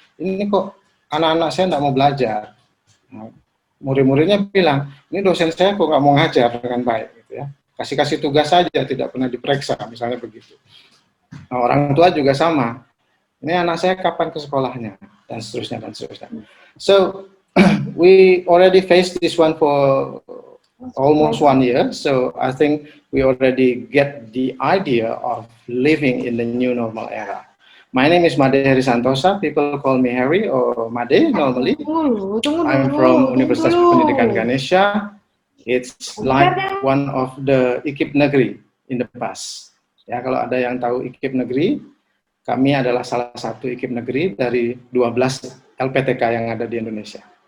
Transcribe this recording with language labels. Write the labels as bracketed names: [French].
[Indonesian] Ini kok anak-anak saya tidak mau belajar. Nah, murid-muridnya bilang, ini dosen saya kok nggak mau ngajar dengan baik. Gitu ya. Kasih-kasih tugas saja, tidak pernah diperiksa, misalnya begitu. Nah, orang tua juga sama. Ini anak saya kapan ke sekolahnya, dan seterusnya, dan seterusnya. [English] So, we already faced this one for almost 1 year, so I think we already get the idea of living in the new normal era. My name is Made Heri Santosa. People call me Harry or Made normally. I'm from Universitas Pendidikan Ganesha. It's like one of the IKIP Negeri in the past. [Indonesian] Ya, kalau ada yang tahu IKIP Negeri, kami adalah salah satu IKIP Negeri dari 12 LPTK yang ada di Indonesia.